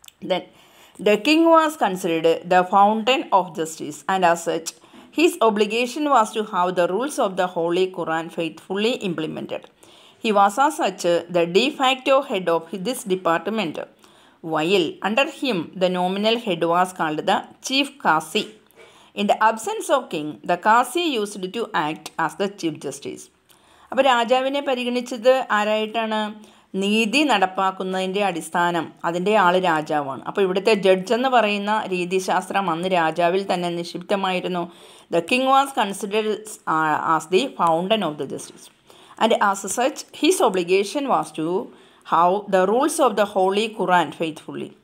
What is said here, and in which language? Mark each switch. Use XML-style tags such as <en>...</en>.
<en>Then the king was considered the fountain of justice and as such his obligation was to have the rules of the holy Quran faithfully implemented. He was as such the de facto head of this department, while under him the nominal head was called the chief Qasi. In the absence of king, the Qasi used to act as the chief justice.</en> <ml>അപ്പോൾ രാജാവിനെ പരിഗണിച്ചത് ആരായിട്ടാണ്? നീതി നടപ്പാക്കുന്നതിൻ്റെ അടിസ്ഥാനം അതിൻ്റെ ആൾ രാജാവാണ്. അപ്പോൾ ഇവിടുത്തെ judge എന്ന് പറയുന്ന രീതിശാസ്ത്രം അന്ന് രാജാവിൽ തന്നെ നിക്ഷിപ്തമായിരുന്നു.</ml> <en>The king was considered as the fountain of the justice and as such his obligation was to how the rules of the holy Quran faithfully.</en>